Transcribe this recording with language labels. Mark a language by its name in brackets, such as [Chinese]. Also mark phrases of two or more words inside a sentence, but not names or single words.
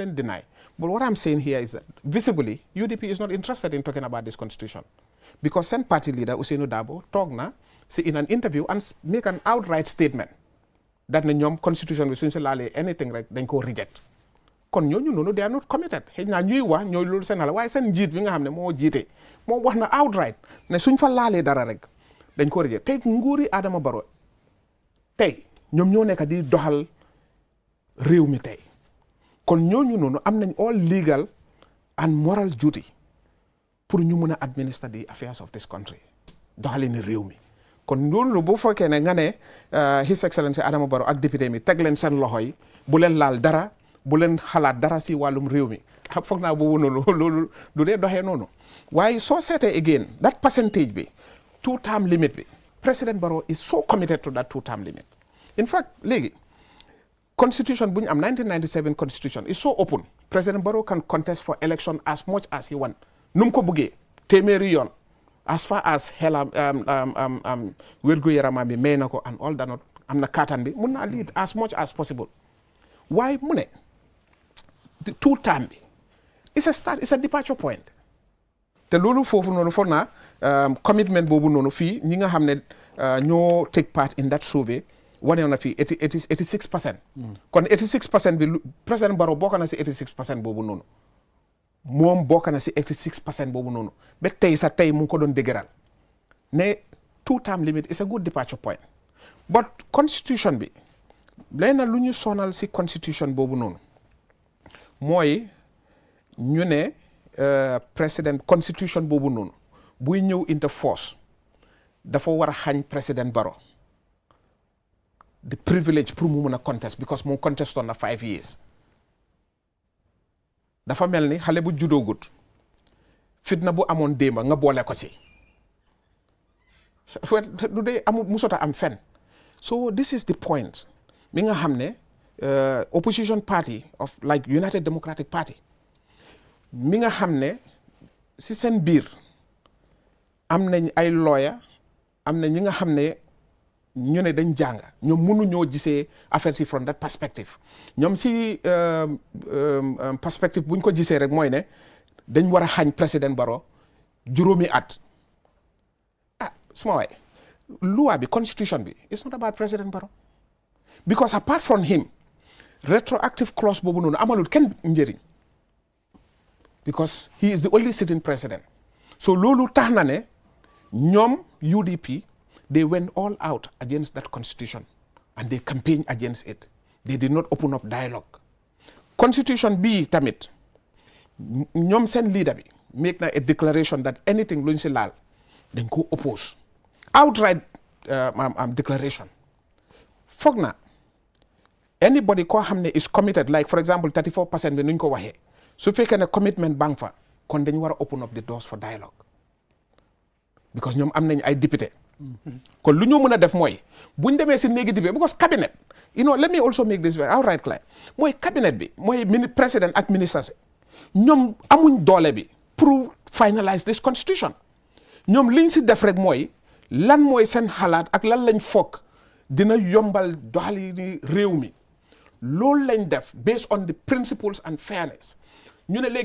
[English] leen deny but what I'm saying here is that visibly UDP is not interested in talking about this constitution because seen party leader Ousainou Darboe [Wolof] toog na si [English] in an interview and make an outright statement that [Wolof] ne ñoom constitution bi suñ si laalee anything rek dañ koo reject kon ñooñu noonu [English] they are not committed [Wolof] xëy na ñuy wax ñooy loolu seen xalaat waaye seen njiit bi nga xam ne moo jiite moo wax na outright ne suñ fa laalee dara rek dañ ko reject tey nguuri Adama Barrow tey ñoom ñoo nekk di doxal réew mi tey kon ñooñu noonu am nañ all [English] legal and moral duty [Wolof] pour ñu mun a [English] administer the affairs of this country [Wolof] doxali ni réew mi kon loolu bu fekkee ne nga ne [English] His Excellency [Wolof] Adama Barrow ak député mi teg leen seen loxo yi bu leen laal dara bu leen xalaat dara si wàllum réew mi foog naa boobu noonu loolu du dee doxee noonu waaye soo seetee [English] again that percentage [Wolof] bi 2 term limit bi [English] President Barrow is so committed to that 2 term limit in fact [Wolof] léegi constitution bu ñu am [English] 1997 constitution is so open President Barrow can contest for election as much as he want [Wolof] nu mu ko bëggee téeméeri yoon [English] as far as [Wolof] xelam wérgu yaramam bi may na ko [English] and all that [Wolof] not am na kattan bi mun naa lead [English] as much as possible [Wolof] waaye mu ne 2 term bi [English] it's a departure point [Wolof] te loolu foofu noonu foog naa commitment boobu noonu fii ñi nga xam ne ñoo [English] take part in that survey [Wolof] wane na fii 86%. kon 86% bi président Barrow bokk na si 86% boobu noonu moom bokk na si 86% boobu noonu ba tey sax tey mu ngi ko doon dëgëral ne [English] 2 term limit is a good departure point but [Wolof] constitution bi léegi lu ñu sonal si constitution boobu noonu mooy ñu ne président constitution boobu noonu buy ñëw [English] into force [Wolof] dafa war a xañ président Barrow [English] the privilege [Wolof] pour mu mun a contest because moom contestoon na 5 years dafa mel ni xale bu judoogut fitna bu amoon démba nga boole ko si du dee amul musota am fen [English] so this is the point [Wolof] mi nga xam ne [English] opposition party of like United Democratic Party [Wolof] mi nga xam ne si seen biir am nañ ay lawyer am na ñi nga xam ne ñu ne dañ jàng ñoom mënuñoo gisee affaire si [English] from that perspective [Wolof] ñoom si perspective buñ ko gisee rek mooy ne dañ war a xañ président Barrow juróomi at suma waay loi bi constitution bi [English] it's not about président Barrow because apart from him retroactive clause [Wolof] boobu noonu amalul kenn njëriñ [English] because he is the only sitting president so [Wolof] loolu tax na ne ñoom UDP [English] they went all out against that constitution and they campaigned against it they did not open up dialogue [Wolof] constitution bi tamit ñoom seen leader bi make na [English] a declaration that anything [Wolof] luñ si laal dañ ko oppose [English] outright declaration [Wolof] foog na anybody koo xam ne [English] is committed like for example [Wolof] 34% bi nuñ ko waxee su fekkee ne commitment bang fa kon dañ war a [English] open up the doors for dialogue because [Wolof] ñoom am nañ ay député kon lu ñu mën a def mooy buñ demee si néegi député [English] because cabinet let me also make this very outright clear [Wolof] mooy cabinet bi mooy président ak ministre ñoom amuñ doole bi pour [English] finalize this [Wolof] constitution ñoom liñ si def rek mooy lan mooy seen xalaat ak lan lañ foog dina yombal doxalini réew mi loolu lañ def [English] based on the principles and fairness [Wolof] ñu ne léegi